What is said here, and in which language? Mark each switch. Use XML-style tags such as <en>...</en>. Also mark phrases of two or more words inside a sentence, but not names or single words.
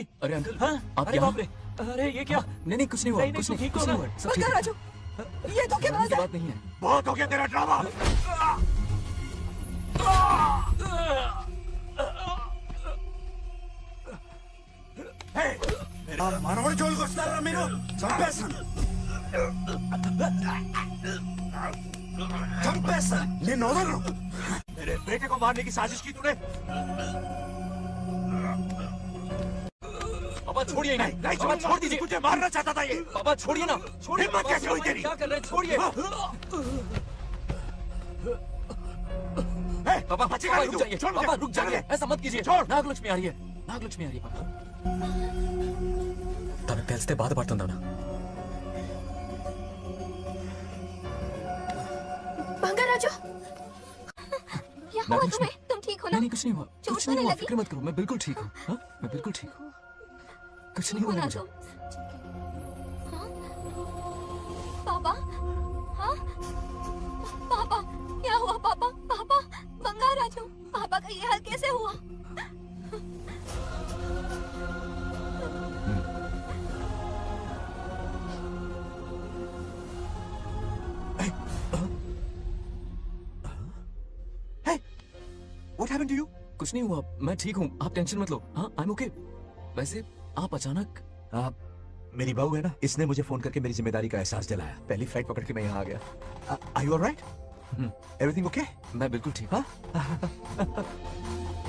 <hi>अरे अंकल, हाँ? आप अरे यहाँ? बाप रे। अरे ये क्या? नहीं कुछ नहीं हुआ, नहीं, कुछ तू नहीं ठीक हो कुछ ना? नहीं हुआ, सब ठीक है। राजू, ये तो क्या बात है? बात नहीं है। बहुत हो गया तेरा ड्रामा।</hi> <te>మనవడు జోలికి వస్తారా మీరు చంపేస్తాను చంపేస్తాను నేను వదలను</te> <hi>मेरे बेटे को मारने की साजिश की तूने? पापा छोड़िए नहीं, नहीं पापा छोड़ दीजिए। तुझे मारना चाहता था ये। पापा छोड़िए ना, छोड़िए। हिम्मत पापा, कैसे हुई तेरी? क्या कर रहे हैं? छोड़िए। पापा बचेगा पापा नहीं रुक तू। जाइए, छोड़ मुझे। पापा रुक जाइए, छोड़। ऐसा मत कीजिए। छोड़। नागलक्ष्मी आ रही है, नागलक्ष्मी आ रही है पापा।</hi> <te>తనకు తెలిస్తే బాధపడుతుందా?</te> <hi>बंगाराजो, क्या हुआ तुम्हें? तुम ठीक हो ना? नहीं कुछ नहीं हुआ, चोट कुछ तो नहीं नहीं हुआ, लगी? फिक्र मत करो, मैं बिल्कुल ठीक हूँ। हाँ? मैं बिल्कुल ठीक हूँ, कुछ नहीं हो हुआ ना मुझे। तुम? हाँ? पापा, हाँ? पापा, क्या हुआ पापा? पापा, बंगाराजो, पापा का ये हाल कैसे हुआ?</hi> <en>What happened to you?</en> <hi>कुछ नहीं हुआ, मैं ठीक हूँ, आप टेंशन मत लो। हाँ,</hi> <en>I'm okay।</en> <hi>वैसे आप अचानक मेरी बहू है ना, इसने मुझे फोन करके मेरी जिम्मेदारी का एहसास दिलाया। पहली फ्लाइट पकड़ के मैं यहाँ आ गया।</hi> <en>Are you all right? Everything okay?</en> <hi>मैं बिल्कुल ठीक। हाँ?</hi>